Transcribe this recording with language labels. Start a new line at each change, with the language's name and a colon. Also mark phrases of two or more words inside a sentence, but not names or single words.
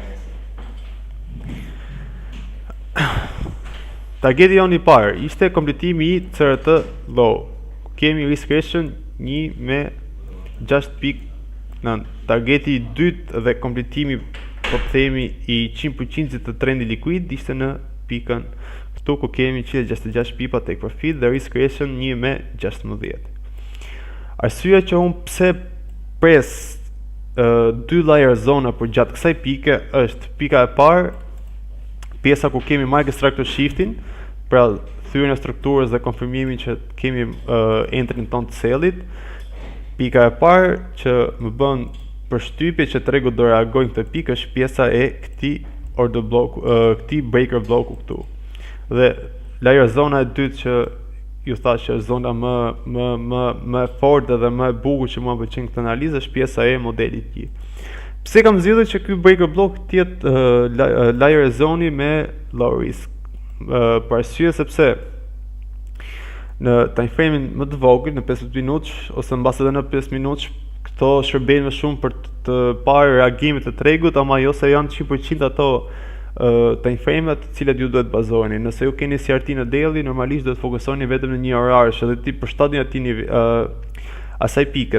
Albanian: Targeti jonë i parë ishte kompletimi i
English: CRT low.
Albanian: Kemi
English: risk ratio
Albanian: 1 me 6.9. Targeti i dytë dhe kompletimi, po të themi, i 100% të trendi likuid ishte në pikën këtu ku kemi 166 pipa
English: take profit
Albanian: dhe
English: risk ratio
Albanian: 1 me 16. Arsyeja që unë pse pres 2 layer zona për gjatë kësaj pike është pika e parë, pjesa ku kemi
English: market structure
Albanian: shiftin, pra thyrjen e strukturës dhe konfirmimin që kemi entrin ton të sellit. Pika e parë që më bën përshtypje që tregu do reagojnë këtë pikë është pjesa e këtij
English: order block,
Albanian: këtij
English: breaker blocku
Albanian: këtu. Dhe layer zona e dytë që ju thash që është zona më e fortë dhe më e bukur që mua pëlqen këtë analizë është pjesa e modelit i. Pse kam zgjedhur që ky
English: breaker block
Albanian: të jetë layer zoni me
English: low risk?
Albanian: Për arsye sepse në
English: time frame-in
Albanian: më të vogël, në 15 minutësh ose mbas edhe në 5 minutësh, këto shërbejnë më shumë për të parë reagimet e tregut, ama jo se janë 100% ato
English: time frame-at
Albanian: të cilat ju duhet bazoheni. Nëse ju keni CRT në daily, normalisht duhet fokusoni vetëm në një orarësh edhe ti përshtatni atij asaj pike.